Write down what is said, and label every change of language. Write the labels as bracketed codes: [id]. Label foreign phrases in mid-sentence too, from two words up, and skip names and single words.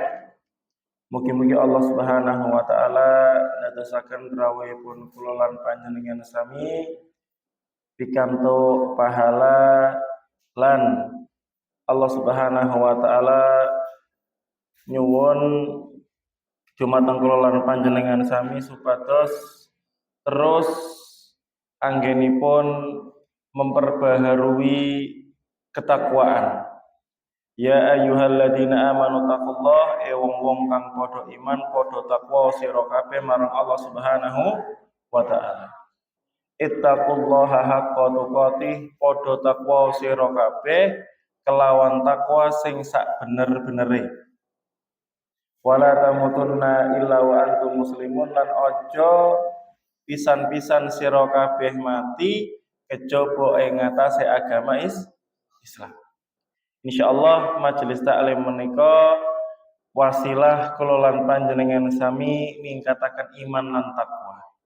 [jv] Mugi-mugi Allah [ar] سبحانه وتعالى [jv] ndadosaken rawuhipun kula lan panjenengan sami pikantuk pahala lan Allah [ar] سبحانه وتعالى [jv] nyuwun dumateng kula lan panjenengan sami supados terus anggenipun [id] memperbaharui ketakwaan. [ar] يا أيها الذين آمنوا اتقوا الله, [jv] wong-wong kang padha iman padha takwa sira kabeh marang Allah [ar] سبحانه وتعالى. اتقوا الله حق تقاته, [jv] padha takwa sira kabeh kelawan takwa sing sak bener-benere. [ar] ولا تموتن إلا وأنتم مسلمون, [jv] lan aja pisan-pisan sira kabeh mati kejaba ing ngatasé agama Islam. Insyaallah majelis taklim menika wasilah kula lan panjenengan sami ningkataken iman lan takwa.